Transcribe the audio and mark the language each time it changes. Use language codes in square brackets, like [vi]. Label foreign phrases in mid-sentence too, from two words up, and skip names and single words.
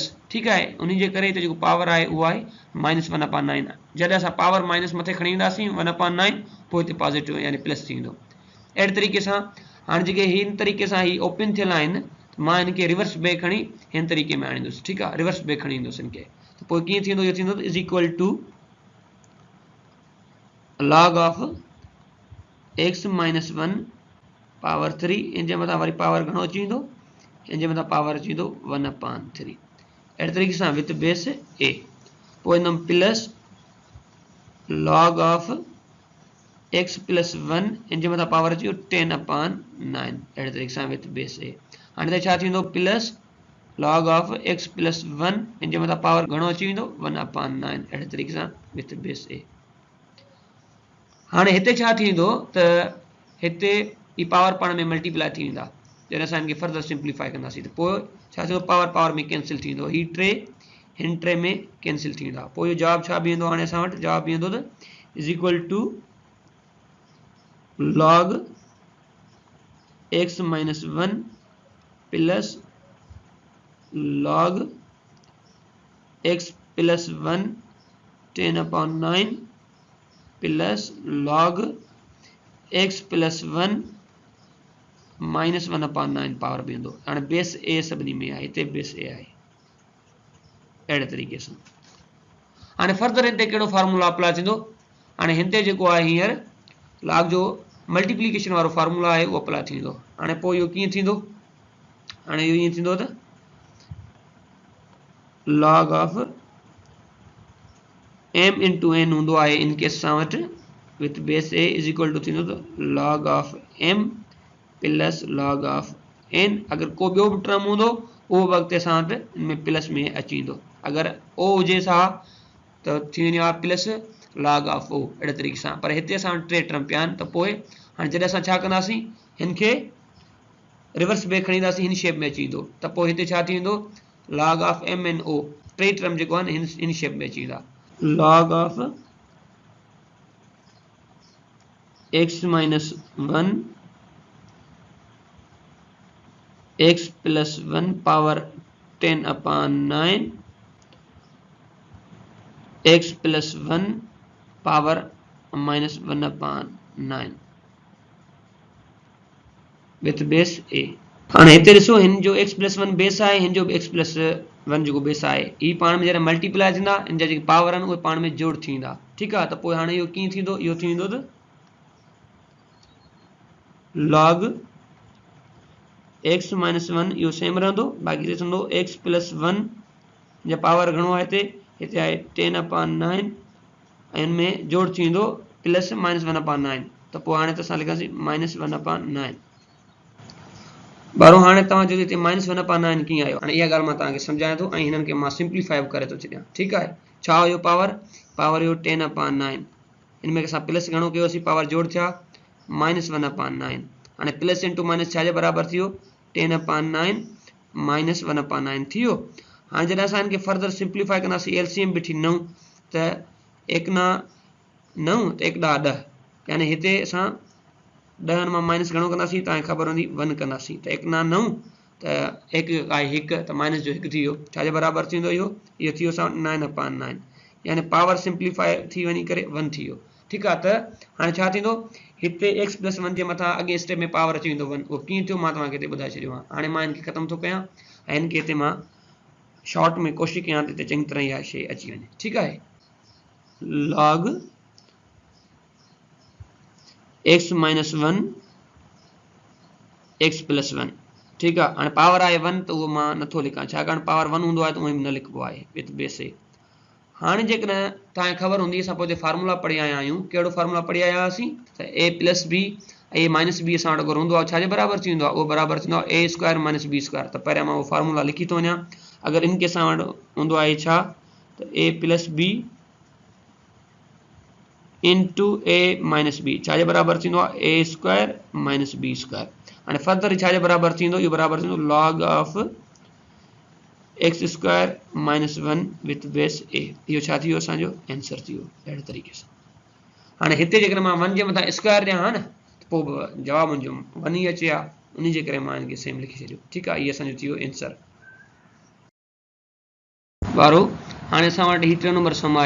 [sd] ठीकु आहे, उन जे करे हिते जेको पावर आहे उहो आहे -1/9। जॾहिं असां [en] power minus [sd] मथे खणी ईंदासीं 1/9, पोइ हिते पॉज़िटिव यानी प्लस थी वेंदो। अहिड़े तरीक़े सां हाणे जेके हिन तरीक़े सां ही ओपन थियल आहिनि, मां हिनखे [en] reverse back [sd] खणी हिन तरीक़े में आणींदुसि। ठीकु आहे, [en] reverse back [sd] खणी ईंदुसि हिनखे, त पोइ कीअं थींदो, इहो थींदो [en] is equal to log of x - 1 power 3, [sd] इन जे मथां वरी पावर घणो अची वेंदो, इन जे मथां पावर अची वेंदो 1/3। अहिड़े तरीक़े सां [en] with base a. [sd] पोइ हिनमें [en] plus log of x + 1, [sd] इन जे मथां पावर अची वियो 10/9, अहिड़े तरीक़े सां [en] with base a. [sd] हाणे त छा थींदो, [en] plus log of x + 1, [sd] इन जे मथां पावर घणो अची वेंदो 1/9, अहिड़े तरीक़े सां [en] with base a. [sd] हाणे हिते छा थींदो त हिते ही पावर पाण में मल्टीप्लाई थी वेंदा, जॾहिं असां हिनखे [en] further simplify [sd] कंदासीं त पोइ छा थींदो, [en] power power [sd] में कैंसिल थी वेंदो, ही 3 हिन 3 में कैंसिल थी वेंदा। पोइ इहो जवाबु छा बीहंदो, हाणे असां वटि जवाबु बीहंदो त [en] is equal to log x - 1 plus log x + 1 10/9 plus log x + 1 -1/9 power [sd] बीहंदो। हाणे बेस a सभिनी में आहे, हिते बेस a आहे अहिड़े तरीक़े सां। हाणे फर्दर हिते कहिड़ो [en] formula apply [sd] थींदो, हाणे हिते जेको आहे हींअर लॉग जो मल्टीप्लिकेशन वारो फार्मूला आहे उहो अप्लाई थींदो। हाणे पोइ इहो कीअं थींदो, हाणे इहो ईअं थींदो त [en] log of m into n [sd] हूंदो आहे इन केस सां वटि [en] with base a is equal to [sd] थींदो [en] log of m plus log of n. [sd] अगर को ॿियो बि टर्म हूंदो उहो वक़्तु असां वटि इनमें प्लस में अची वेंदो। अगर o हुजे सा त थी वञे [en] plus log of o [sd] अहिड़े तरीक़े सां। पर हिते असां वटि टे टर्म पिया आहिनि त पोइ हाणे जॾहिं असां छा कंदासीं हिन खे [en] reverse back [sd] खणी ईंदासीं हिन शेप में अची वेंदो त पोइ हिते छा थी वेंदो [en] log of m and o [sd] टे टर्म जेको आहे हिन शेप में अची वेंदा। [en] log of x minus 1 x plus 1 power 10 upon 9 x plus 1 power minus 1 upon 9 with base a। [sd] हाणे हिते ॾिसो हिन जो [en] x plus 1 [sd] बेस आहे हिन जो [en] x plus 1 [sd] जेको बेस आहे ही पाण में जॾहिं मल्टीप्लाई थींदा इन जा जेके पावर आहिनि उहे पाण में जोड़ थी वेंदा। ठीकु आहे त पोइ हाणे इहो कीअं थींदो इहो थी वेंदो त [en] log x minus 1 [sd] इहो सेम रहंदो बाक़ी हिते थींदो [en] x plus 1 [sd] जा पावर घणो आहे हिते आहे [en] 10 upon 9 [sd] ऐं हिन में जोड़ थी वेंदो [en] plus minus 1 upon 9 [sd] त पोइ हाणे त असां लिखांसीं [en] minus 1 upon 9. [sd] बारो हाणे तव्हां जो हिते [en] minus 1 upon 9 [sd] कीअं आयो हाणे इहा ॻाल्हि मां तव्हांखे सम्झायां थो ऐं हिननि खे मां सिंप्लीफाई करे थो छॾियां। ठीकु आहे छा हुयो [en] power power [sd] हुयो [en] 10 upon 9 [sd] हिन में असां प्लस घणो कयोसीं पावर जोड़ थिया [en] minus 1 upon 9. [sd] हाणे [en] plus into minus [sd] छाजे बराबरि थी वियो [en] 10 upon 9 minus 1 upon 9 [sd] थी वियो। हाणे जॾहिं असां हिनखे [en] further simplify [sd] कंदासीं एलसीएम बि 9 त 1 ना 9 त 1 ॾह 10 यानी हिते असां 10 मां माइनस घणो कंदासीं तव्हांखे ख़बर हूंदी 1 कंदासीं त 1 ना 9 त 1 आहे 1 त माइनस जो 1 थी वियो छाजे बराबरि थींदो इहो थी वियो असां [en] 9 upon 9 [sd] यानी पावर सिंप्लीफाई थी वञी करे 1 थी वियो। ठीकु आहे त हाणे छा थींदो हिते x प्लस 1 जे मथां अॻे स्टेप में पावर अची वेंदो 1 उहो कीअं थियो मां तव्हांखे हिते ॿुधाए छॾियो आहे। हाणे मां हिनखे ख़तमु थो कयां ऐं हिनखे हिते मां शॉर्ट में कोशिशि कयां त हिते चङी तरह इहा शइ अची वञे। ठीकु आहे [en] log x minus 1 x plus 1 [sd] ठीकु आहे। हाणे पावर आहे 1 त उहो मां नथो लिखां छाकाणि पावर 1 हूंदो आहे त उहो न लिखिबो आहे [en] with base a. [sd] हाणे जेकॾहिं तव्हांखे ख़बर हूंदी असां पोइ फार्मूला पढ़ी आया आहियूं कहिड़ो फार्मूला पढ़ी आया हुआसीं त [en] a plus b a minus b [sd] असां वटि अगरि हूंदो आहे छाजे बराबरि थी वेंदो आहे उहो बराबरि थींदो आहे [en] a square minus b square. [sd] त पहिरियां मां उहो फार्मूला लिखी थो वञा अगरि इनके असां वटि हूंदो आहे छा त [en] a plus b into a minus b [sd] छाजे बराबरि थींदो आहे [en] a square minus b square. [sd] हाणे फर्दर छाजे बराबरि थींदो इहो बराबरि थींदो [en] log of x square minus 1 with base a. [sd] इहो छा थी वियो असांजो आंसर थी वियो अहिड़े तरीक़े सां। हाणे हिते जेकॾहिं मां 1 जे मथां स्क्वायर ॾियां हा न त पोइ जवाबु मुंहिंजो 1 ई अचे हा उन जे करे मां हिनखे सेम लिखी छॾियो। ठीकु आहे इहो असांजो थी वियो आंसर। ॿारो हाणे असां वटि हीउ 3 नंबर सम आहे।